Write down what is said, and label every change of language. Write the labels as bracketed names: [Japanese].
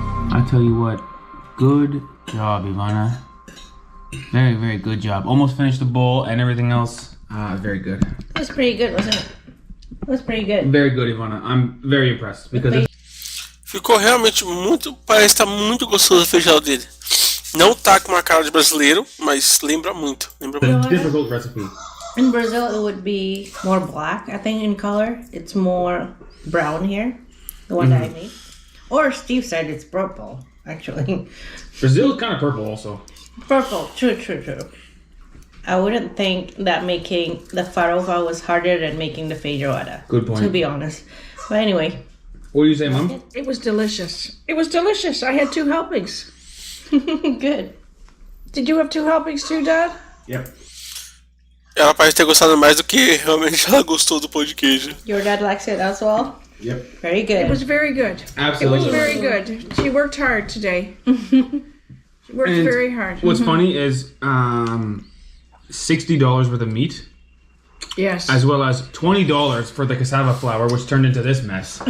[English] I tell you what, good job, Ivana. Very, very good job. Almost finished the bowl and everything else. Very good. It was pretty good, wasn't it? It was pretty good. Very good, Ivana. I'm very impressed because it's [Portuguese] Ficou realmente muito. Parece estar muito gostoso a feijoada dele. Não tá com uma cara de brasileiro, mas lembra muito. Lembra muito. [English] a difficult recipe. In Brazil, it would be more black, I think, in color. It's more brown here, the one that I made. Or Steve said it's purple, actually. Brazil is kind of purple also. Purple, true. I wouldn't think that making the farofa was harder than making the feijoada. Good point. To be honest. But anyway. What do you say, Mom? It was delicious. It was delicious. I had 2 helpings. Good. Did you have 2 helpings too, Dad? Yep. [Portuguese] Ela parece ter gostado mais do que realmente ela gostou do pão de queijo. [English] Your dad likes it as well? Yep. Very good. It was very good. Absolutely. It was very good. She worked hard today. She worked And very hard. What's funny is $60 worth of meat, Yes. as well as $20 for the cassava flour, which turned into this mess.